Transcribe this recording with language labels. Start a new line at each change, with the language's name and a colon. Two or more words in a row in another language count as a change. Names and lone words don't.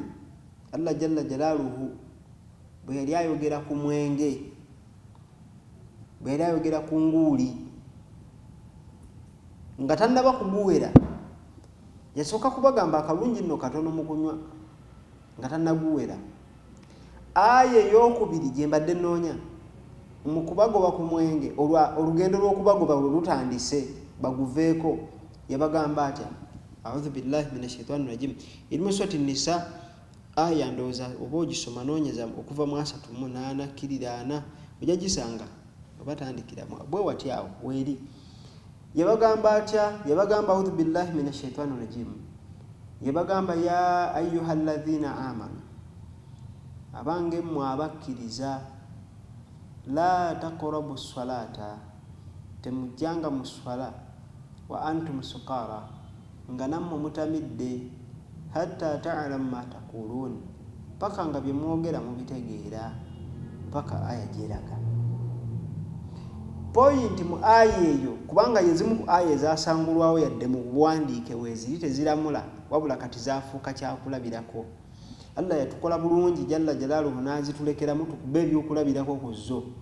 Ganda: Allah
Arabic: جل جلاله
Ganda: bwe yali ayogera ku mwenge, bwe yali ayogera ku nguuli, nga tannaba kuguwera, yasooka kubagamba akalungi nno katono mu kunywa nga tannaguwera. Aya ey'okubiri gye mbadde nnoonya mu kubagoba ku mwenge, olugendo lw'okubagoba lwe lutandise baguveeko, yabagamba atya?
Arabic: أعوذ بالله من الشيطان الرجيم.
Ganda: Iri mu surati Nisa aya ndowooza oba ogisoma noonyeza okuva mu 38 kirira 4 ojja gisanga oba tandikiramu bwe wati awo weeri. Yabagamba atya?
Arabic: Yabagamba أعوذ بالله من الشيطان الرجيم.
Ganda: Yabagamba
Arabic: يا أيها الذين آمنوا,
Ganda: abange mmwe abakkiriza,
Arabic: لا تقربوا الصلاة,
Ganda: temujjanga mu swala,
Arabic: وأنتم سكارى,
Ganda: nga nammwe mutamidde,
Arabic: حتى تعلموا ما تقولون,
Ganda: paka nga bye mwogera mubitegeera, paka aya gyeraga. Point mu aya eyo, kubanga yezimu ku aya ezasangulwawo yadde mu buwandiike weeziri teziramula, wabula kati zaafuuka kyakulabirako. Allah yatukola bulungi
Arabic: جل جلاله
Ganda: n'azitulekeramu tukube ebyokulabirako ku zo.